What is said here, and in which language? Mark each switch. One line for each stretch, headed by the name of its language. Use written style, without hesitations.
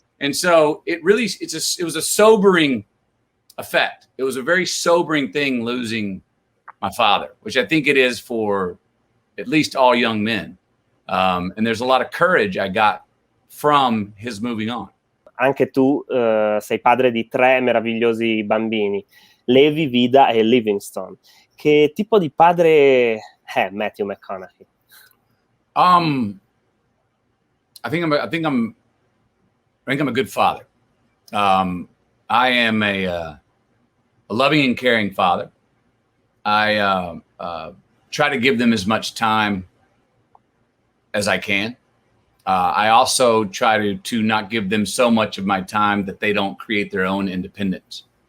English: And so it was a sobering effect. It was a very sobering thing losing my father, which I think it is for at least all young men. And there's a lot of courage I got from his moving on.
Italian: Anche tu sei padre di 3 meravigliosi bambini, Levi, Vida e Livingstone. Che tipo di padre è Matthew McConaughey?
English: I think I'm a good father. I am a loving and caring father. I try to give them as much time as I can. I also try to not give them so much of my time that they don't create their own independence.